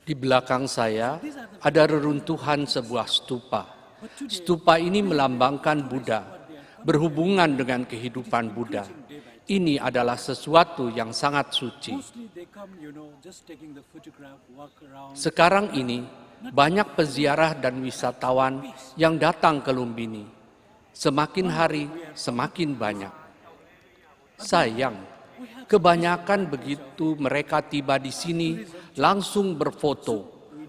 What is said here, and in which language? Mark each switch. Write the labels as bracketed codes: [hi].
[id] Di belakang saya ada reruntuhan sebuah stupa. Stupa ini melambangkan Buddha, berhubungan dengan kehidupan Buddha. Ini adalah sesuatu yang sangat suci. [en] Mostly they come, just taking the photograph, walk around. [id] Sekarang ini banyak peziarah dan wisatawan yang datang ke Lumbini. Semakin hari semakin banyak. Sayang, kebanyakan begitu mereka tiba di sini langsung berfoto.